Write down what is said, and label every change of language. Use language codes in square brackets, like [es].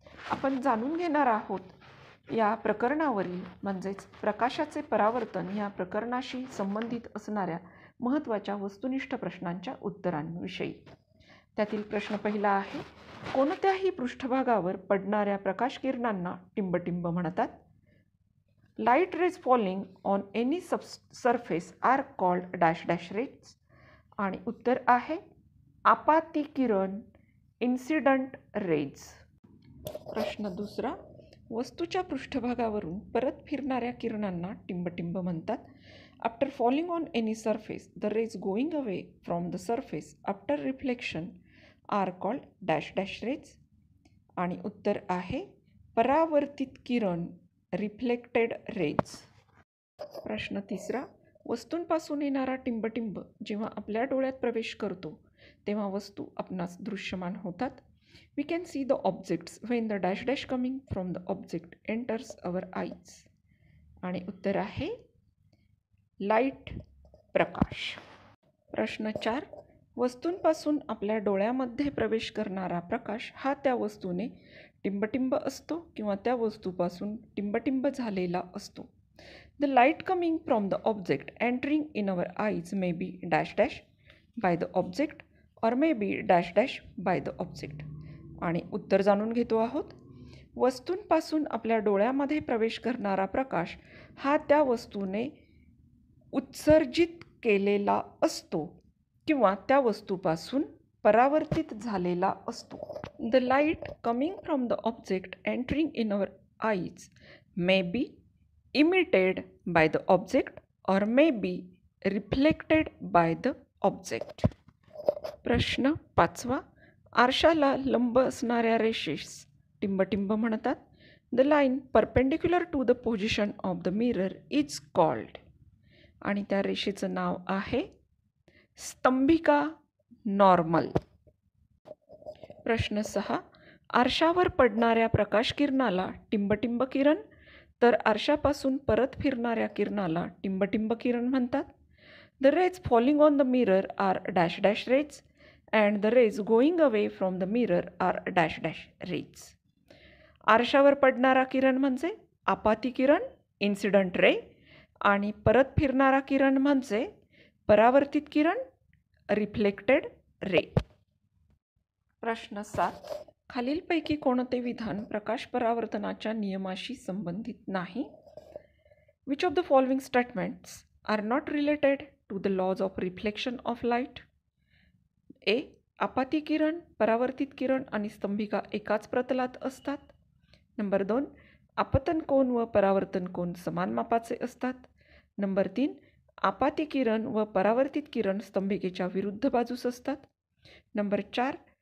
[mr] आपण जाणून घेणार आहोत या प्रकरणावरील म्हणजेच प्रकाशाचे परावर्तन या प्रकरणाशी संबंधित असणाऱ्या महत्त्वाच्या वस्तुनिष्ठ प्रश्नांच्या उत्तरांविषयी. त्यातील प्रश्न पहिला आहे, कोणत्याही पृष्ठभागावर पडणाऱ्या प्रकाश किरणांना टिंबटिंब म्हणतात. [en] Light rays falling on any surface are called dash dash rays. [mr] आणि उत्तर आहे आपाती किरण, [en] Incident rays. [mr] प्रश्न दुसरा, वस्तूच्या पृष्ठभागावरून परत फिरणाऱ्या किरणांना टिंबटिंब म्हणतात. [en] After falling on any surface the rays going away from the surface after reflection are called dash dash rays. [mr] आणि उत्तर आहे परावर्तित किरण, [en] Reflected rays. [mr] प्रश्न तिसरा, वस्तूंपासून येणारा टिंबटिंब जेव्हा आपल्या डोळ्यात प्रवेश करतो तेव्हा वस्तू आपणास दृश्यमान होतात. [en] We can see the objects when the dash dash coming from the object enters our eyes. [mr] आणि उत्तर आहे लाईट, प्रकाश. प्रश्न 4, वस्तूंपासून आपल्या डोळ्यामध्ये प्रवेश करणारा प्रकाश हा त्या वस्तूने टिंबटिंब असतो किंवा त्या वस्तूपासून टिंबटिंब झालेला असतो. [en] The light coming from the object entering in our eyes may be dash dash by the object or may be dash dash by the object. [mr] आणि उत्तर जाणून घेतो आहोत. वस्तूंपासून आपल्या डोळ्यामध्ये प्रवेश करणारा प्रकाश हा त्या वस्तूने उत्सर्जित केलेला असतो किंवा त्या वस्तूपासून परावर्तित झालेला असतो. [en] The light coming from the object entering in our eyes may be emitted by the object or may be reflected by the object. [mr] प्रश्न 5, आरशाला लंब असणाऱ्या रेषेस टिंबटिंब म्हणतात. [en] The line perpendicular to the position of the mirror is called. [mr] आणि त्या रेषेचं नाव आहे स्तंभिका normal. प्रश्न 6, आरशावर पडणाऱ्या प्रकाशकिरणाला टिंबटिंब किरण, तर आरशापासून परत फिरणाऱ्या किरणाला टिंबटिंब किरण म्हणतात. [en] The rays falling on the mirror are dash dash rays and the rays going away from the mirror are dash dash rays. [mr] आरशावर पडणारा किरण म्हणजे आपाती किरण, [en] incident ray, [mr] आणि परत फिरणारा किरण म्हणजे परावर्तित किरण, [en] Reflected ray. [mr] प्रश्न 7. खालीलपैकी कोणते विधान प्रकाश परावर्तनाच्या नियमाशी संबंधित नाही? [en] Which of the following statements are not related to the laws of reflection of light? A. [mr] आपाती किरण, परावर्तित किरण आणि स्तंभिका एकाच प्रतलात असतात. नंबर 2. आपतन कोन व परावर्तन कोन समान मापाचे असतात. नंबर 3. आपाती किरण व परावर्तित किरण स्तंभिकेच्या विरुद्ध बाजूस असतात. नंबर 4.